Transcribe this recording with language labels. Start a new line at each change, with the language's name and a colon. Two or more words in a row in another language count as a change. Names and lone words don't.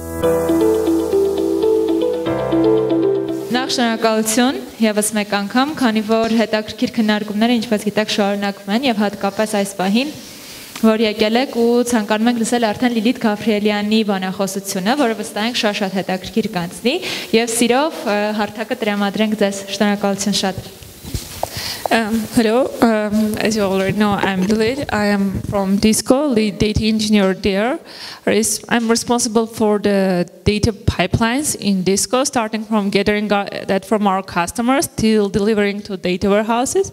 Armenian: Նախ շնորհակալություն եւս մեկ անգամ, քանի որ հետաքրքիր քննարկումները ինչպես գիտեք շարունակվում են եւ հատկապես այս պահին, որ եկել եք ու ցանկանում ենք լսել արդեն Լիլիթ Գաբրիելյանի բանախոսությունը, որը վստահ ենք շատ հետաքրքիր կանցնի եւ սիրով հարթակը տրամադրենք ձեզ։ Շնորհակալություն շատ։
English: Hello, as you already know, I'm Lilit. I am from DISQO, lead data engineer there. I'm responsible for the data pipelines in DISQO, starting from gathering that from our customers till delivering to data warehouses.